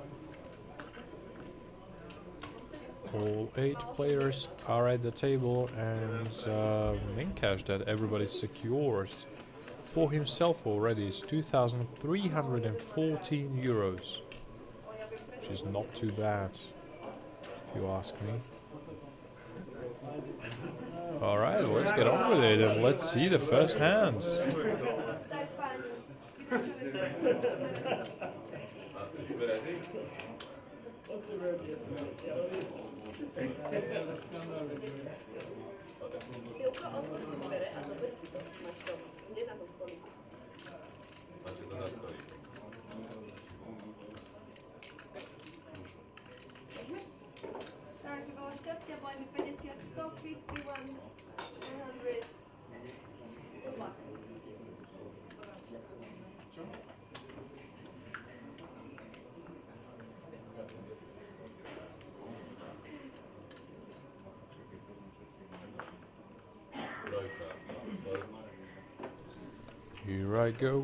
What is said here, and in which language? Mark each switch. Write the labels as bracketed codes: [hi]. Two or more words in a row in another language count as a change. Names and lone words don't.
[en] All 8 players are at the table, and main cash that everybody secured for himself already is 2,314 euros, which is not too bad, if you ask me. Alright, let's get on with it and let's see the first hands. [sk] Takže bolo šťastia, boli 50, 151, 100, [en] Here I go.